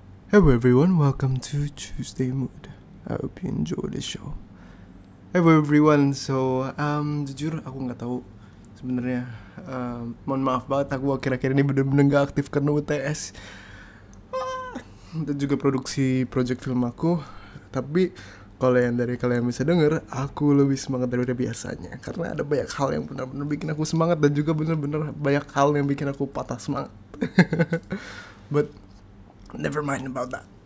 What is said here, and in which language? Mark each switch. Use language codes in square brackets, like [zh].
[en] Hello everyone, welcome to Tuesday Mood. I hope you enjoy the show. Hello everyone, [id] jujur aku nggak tahu sebenarnya. Mohon maaf banget, aku akhir-akhir ini bener-bener nggak aktif karena UTS dan juga produksi project film aku. Tapi kalau yang dari kalian bisa denger, aku lebih semangat daripada biasanya karena ada banyak hal yang benar-benar bikin aku semangat dan juga benar-benar banyak hal yang bikin aku patah semangat. [en] But never mind about that.